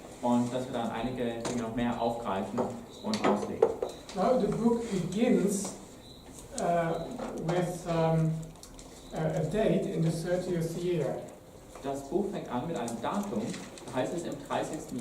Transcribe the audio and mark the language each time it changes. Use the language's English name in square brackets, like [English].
[German] Und dass wir dann einige Dinge noch mehr aufgreifen und auslegen. [English] Now the book begins with a date in the 30th year. [German] Das Buch fängt an mit einem Datum, da heißt es im 30.